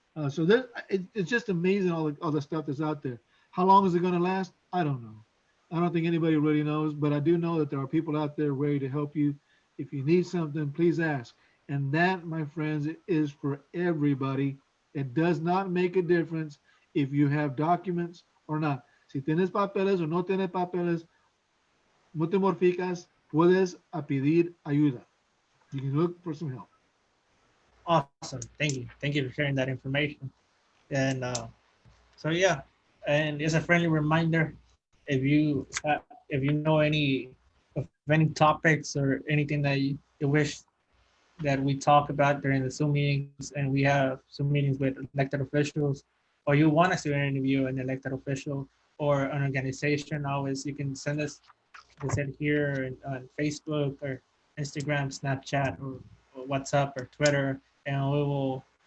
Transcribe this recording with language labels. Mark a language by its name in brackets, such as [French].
[English] So it's just amazing all the stuff that's out there. How long is it going to last? I don't know. I don't think anybody really knows, but I do know that there are people out there ready to help you. If you need something, please ask. And that, my friends, is for everybody. It does not make a difference if you have documents or not. [Spanish] Si tienes papeles o no tienes papeles, no te mortificas, puedes a pedir ayuda. [English] You can look for some help. Awesome. Thank you for sharing that information. And so yeah, and as a friendly reminder, if you know any topics or anything that you wish that we talk about during the Zoom meetings, and we have Zoom meetings with elected officials, or you want us to interview an elected official or an organization, always you can send us, like I said, here on Facebook or Instagram, Snapchat, or WhatsApp or Twitter, and we will